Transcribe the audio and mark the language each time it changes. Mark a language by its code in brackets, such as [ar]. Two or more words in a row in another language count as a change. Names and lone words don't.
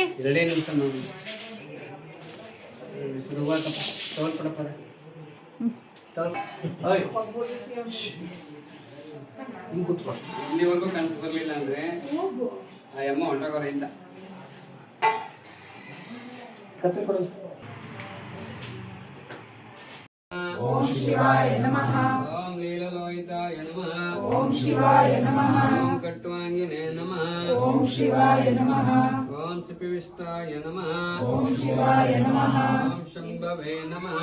[kn] 2 ನಿಮಿಷ ನೋಡಿ ತಗೊಳ್ಕೊಡಪ್ಪ. ಇಲ್ಲಿವರೆಗೂ ಕನಸು ಬರಲಿಲ್ಲ ಅಂದರೆ ಆ ಅಮ್ಮ ಹೊಂಟೋಗೋರಿಂದ ಕತ್ತಿ ಕೊಡೋದು. [sa] ಓಂ ಶಿವಾಯ ನಮಃ. ಓಂ ಲೋಹಿತಾಯ ನಮಃ ಓಂ ಶಿವಾಯ ನಮಃ ಓಂ ಕಟ್ವಾಂಗಿನೇ ನಮಃ ಓಂ ಶಿವಾಯ ನಮಃ ಓಂ ಸಿಪಿವಿಷ್ಟಾಯ ನಮಃ ಓಂ ಶಿವಾಯ ನಮಃ ಓಂ ಶಂಭವೇ ನಮಃ